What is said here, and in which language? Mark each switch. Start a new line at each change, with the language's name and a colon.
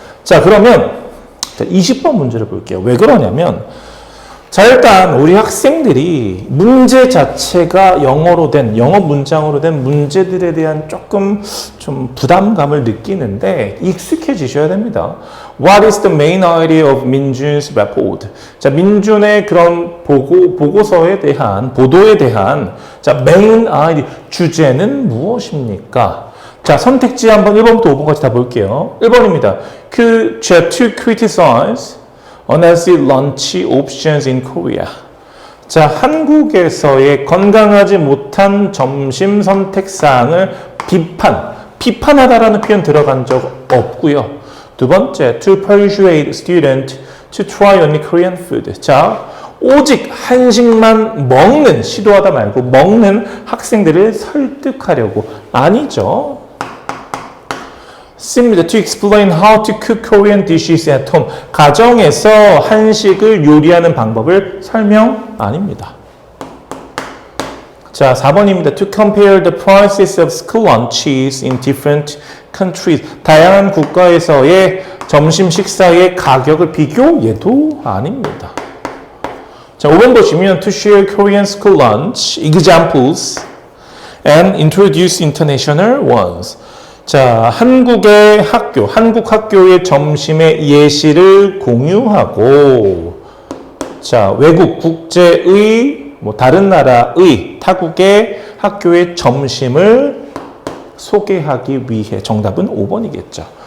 Korean: 자, 그러면 20번 문제를 볼게요. 왜 그러냐면 자, 일단 우리 학생들이 문제 자체가 영어로 된, 영어 문장으로 된 문제들에 대한 조금 좀 부담감을 느끼는데 익숙해지셔야 됩니다.
English: What is the main idea of 민준's report?
Korean: 자, 민준의 그런 보고서에 대한, 보도에 대한 자, main idea, 주제는 무엇입니까? 자, 선택지 한번 1번부터 5번까지 다 볼게요. 1번입니다.
English: to criticize unhealthy lunch options in Korea.
Korean: 자, 한국에서의 건강하지 못한 점심 선택사항을 비판하다라는 표현 들어간 적 없고요. 두 번째,
English: to persuade students to try only Korean food.
Korean: 자, 오직 한식만 먹는, 시도하다 말고 먹는 학생들을 설득하려고. 아니죠. C입니다.
English: To explain how to cook Korean dishes at home.
Korean: 가정에서 한식을 요리하는 방법을 설명 아닙니다. 자, 4번입니다.
English: To compare the prices of school lunches in different countries.
Korean: 다양한 국가에서의 점심 식사의 가격을 비교? 얘도 아닙니다. 자, 5번 보시면
English: to share Korean school lunch examples and introduce international ones.
Korean: 자, 한국의 학교, 한국 학교의 점심의 예시를 공유하고, 자, 외국 국제의 다른 나라의 타국의 학교의 점심을 소개하기 위해 정답은 5번이겠죠.